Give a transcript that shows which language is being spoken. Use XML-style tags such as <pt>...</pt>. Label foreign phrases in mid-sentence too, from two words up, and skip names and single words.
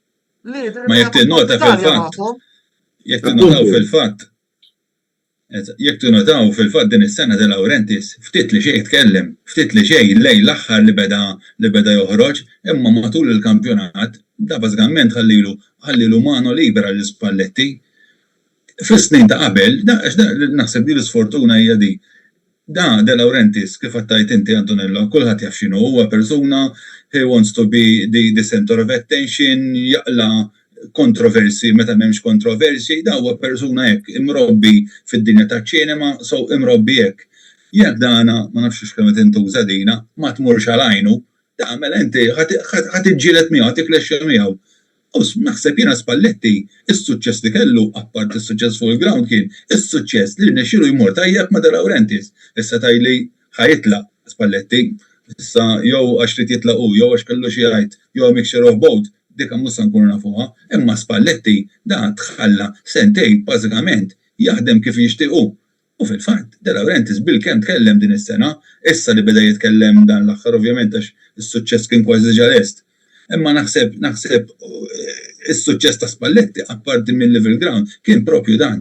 <mt>Ma jekk tinnota fil-fatt. Jekk tinnotaw fil-fatt din is-sena De Laurentiis ftit li xejn jitkellem, ftit li xejn lejn l-aħħar li beda joħroġ, imma matul il-kampjonat da bażikament ħallilu</mt> <it>mano libera</it> <mt>l Spalletti. Fis-snin ta' qabel, naħseb li l-isfortuna hija di. Da De Laurentiis kif għattajt inti Antonello, kulħadd jaf x'inhu huwa persuna,</mt> <en>he wants to be the center of attention,</en> <mt>jaqla kontroversi meta m'hemmx kontroversi, da huwa persuna hekk imrobbi fid-dinja taċ-ċinema, so imrobbi hekk. Jekk dana ma nafx kemm qed intuża dina, ma tmurx għal għajnu, da mela inti ħadd iġġieled miegħu, tiklexxa miegħu. U naħseb jiena Spalletti, is-suċċess li kellu, apart is-suċċess fuq il-ground kien, is-suċċess li rnexxielu jmur tajjeb ma' De Laurentiis. Issa tajli ħajitlaq Spalletti, issa jew għax trid jitlaq hu, jew għax kellu xi jgħid, jew</mt> <en>mixture of both,</en> <mt>dik mhux se nkunu nafuha, imma Spalletti da tħalla sentejn bażikament jaħdem kif jixtiequ. U fil-fatt, De Laurentiis bil-kemm tkellem din is-sena, issa li beda jitkellem dan l-aħħar ovvjament għax is-suċċess kien kważi ġa lest. Imma naħseb is-suċċess ta' Spalletti apparti mill fil-ground kien propju dan.</mt>